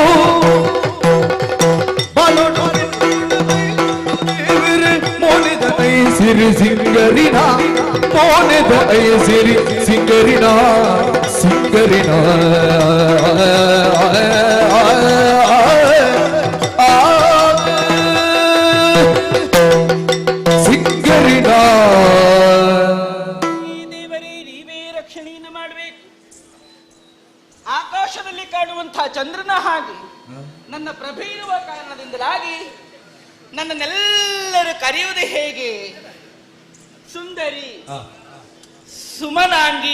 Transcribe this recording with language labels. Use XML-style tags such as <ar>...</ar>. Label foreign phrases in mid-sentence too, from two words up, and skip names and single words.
<tcy>ಬಾಲೋಡು ಮೋನೆದ ಐ ಸಿರಿ ಸಿಂಗರಿನ ಮೋನೆದ ಐ ಸಿರಿ ಸಿಂಗರಿನ ಸಿಂಗರಿನ ಸಿಂಗರಿನ.</tcy> <kn>ಈ ದೇವರೇ ನೀವೇ ರಕ್ಷಣೆಯನ್ನು ಮಾಡಬೇಕು. ಆಕಾಶದಲ್ಲಿ ಕಾಣುವಂತಹ ಚಂದ್ರನ ಹಾಗೆ ನನ್ನ ಪ್ರಭೆ ಇರುವ ಕಾರಣದಿಂದಲಾಗಿ ನನ್ನನ್ನೆಲ್ಲರೂ ಕರೆಯುವುದು ಹೇಗೆ? ಸುಂದರಿ, ಸುಮನಾಂಗಿ.</kn>